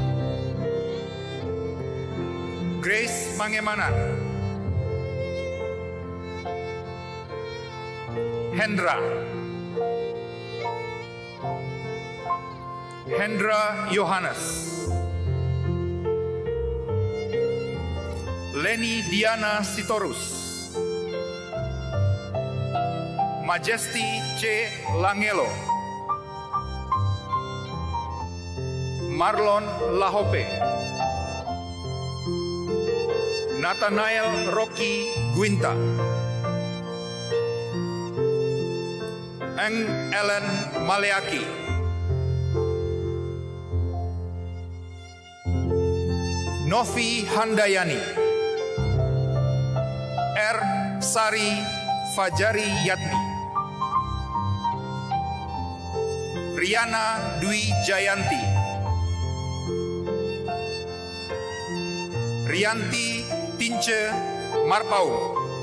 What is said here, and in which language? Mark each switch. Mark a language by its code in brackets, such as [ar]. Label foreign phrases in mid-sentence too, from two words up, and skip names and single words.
[id] Grace Mangemanan, Hendra Yohanes, Leni Diana Sitorus, Majesty C. Langelo, Marlon Lahope, Nathanael Rocky Guinta, Eng Ellen Maleaki, Novi Handayani, R. Sari Fajari Yatni, Riana Dwi Jayanti, Rianti Tince Marpau,